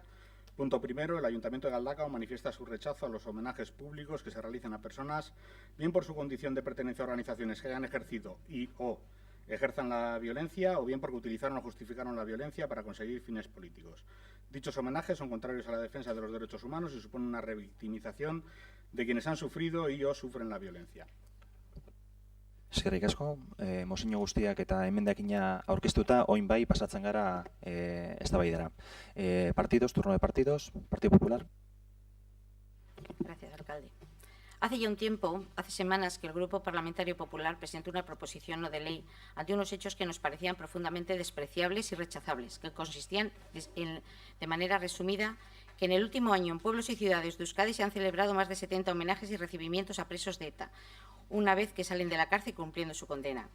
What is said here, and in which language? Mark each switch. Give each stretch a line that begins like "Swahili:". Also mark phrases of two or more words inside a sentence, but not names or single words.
Spanish: Punto primero, el Ayuntamiento de Galdakao manifiesta su rechazo a los homenajes públicos que se realicen a personas, bien por su condición de pertenencia a organizaciones que hayan ejercido y o ejerzan la violencia o bien porque utilizaron o justificaron la violencia para conseguir fines políticos. Dichos homenajes son contrarios a la defensa de los derechos humanos y suponen una revictimización de quienes han sufrido y o sufren la violencia.
Basque: Eskerrik asko, mozio guztiak eta emendakina aurkeztuta, orain bai pasatzen gara eztabaidara.
Spanish: Partidos, turno de partidos, Partido Popular. Gracias, alcalde. Hace ya un tiempo, hace semanas, que el Grupo Parlamentario Popular presentó una proposición no de ley ante unos hechos que nos parecían profundamente despreciables y rechazables, que consistían, de manera resumida, que en el último año en pueblos y ciudades de Euskadi se han celebrado más de 70 homenajes y recibimientos a presos de ETA, una vez que salen de la cárcel cumpliendo su condena.